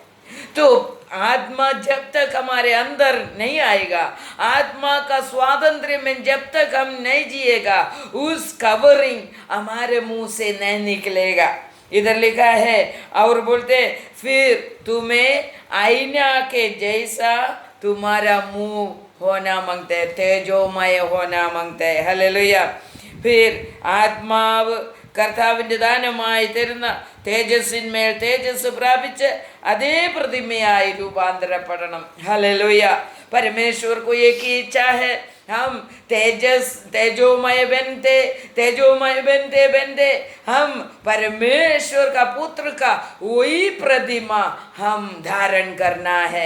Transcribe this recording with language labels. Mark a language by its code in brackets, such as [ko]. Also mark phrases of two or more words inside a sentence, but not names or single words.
[hi] तो आत्मा जब तक हमारे अंदर नहीं आएगा, आत्मा का स्वातंत्र्य में जब तक हम नहीं जिएगा, उस कवरिंग हमारे मुंह से नहीं निकलेगा. इधर लिखा है, और बोलते फिर तुम्हें आईना के जैसा तुम्हारा मुंह होना मांगते हैं, तेजोमय होना मांगते हैं. हालेलुया. [ml] फिर ആത്മാവ് കർത്താവിൻ്റെ ദാനമായി തരുന്ന തേജസ്സിന്മേൽ തേജസ് പ്രാപിച്ച് അതേ പ്രതിമയായി രൂപാന്തരപ്പെടണം. [hi] हालेलुया. परमेश्वर को एक ही इच्छा है हम तेजोमय बनते बनते हम परमेश्वर का पुत्र का वही प्रतिमा हम धारण करना है।